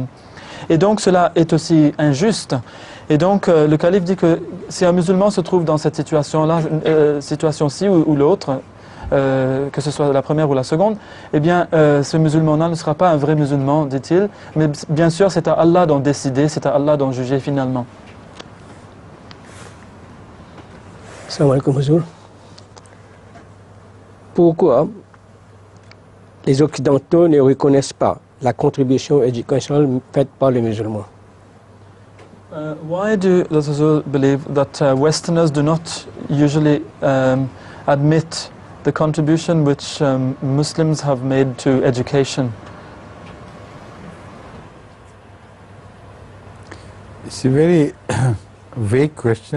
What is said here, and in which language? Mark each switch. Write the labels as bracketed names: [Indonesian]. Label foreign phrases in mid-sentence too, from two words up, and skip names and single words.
[French] Et donc cela est aussi injuste. Et donc le calife dit que si un musulman se trouve dans cette situation-là, situation-ci ou l'autre, que ce soit la première ou la seconde, eh bien ce musulman-là ne sera pas un vrai musulman, dit-il. Mais bien sûr, c'est à Allah d'en décider, c'est à Allah d'en juger finalement. [Arabic] السلام عليكم, Huzour. [French] Pourquoi les Occidentaux ne reconnaissent pas la contribution éducationnelle faite par les musulmans? [English] Why does Huzour believe that Westerners do not usually admit the contribution which Muslims have made to education? It's a very vague question.